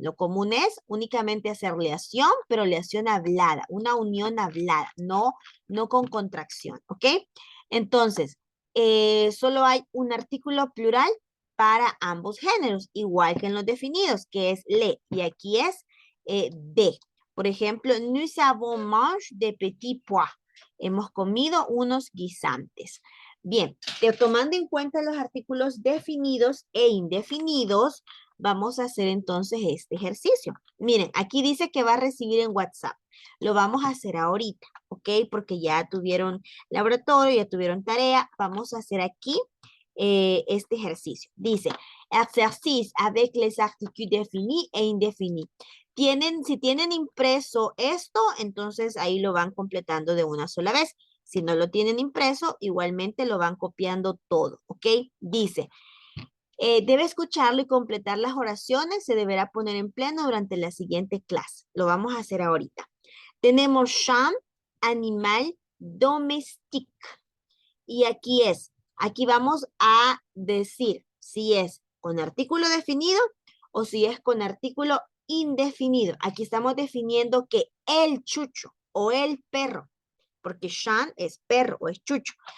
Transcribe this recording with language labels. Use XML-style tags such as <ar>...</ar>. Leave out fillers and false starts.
<es>Lo común es únicamente hacer leación, pero leación hablada, una unión hablada, no con contracción, ¿ok? Entonces, solo hay un artículo plural para ambos géneros, igual que en los definidos, que es le, y aquí es de. Por ejemplo,</es> <fr>nous avons mangé des petits pois.</fr> <es>Hemos comido unos guisantes. Bien, tomando en cuenta los artículos definidos e indefinidos, vamos a hacer entonces este ejercicio. Miren, aquí dice que va a recibir en WhatsApp. Lo vamos a hacer ahorita, ¿ok? Porque ya tuvieron laboratorio, ya tuvieron tarea. Vamos a hacer aquí este ejercicio. Dice,</es> <fr>exercice avec les articles définis e indéfinis.</fr> <es>Si tienen impreso esto, entonces ahí lo van completando de una sola vez. Si no lo tienen impreso, igualmente lo van copiando todo, ¿ok? Dice, debe escucharlo y completar las oraciones. Se deberá poner en pleno durante la siguiente clase. Lo vamos a hacer ahorita. Tenemos</es> <fr>chat, animal domestique.</fr> <es>Y aquí vamos a decir si es con artículo definido o si es con artículo indefinido. Aquí estamos definiendo que el chucho o el perro, porque Shan es perro o es chucho.</es>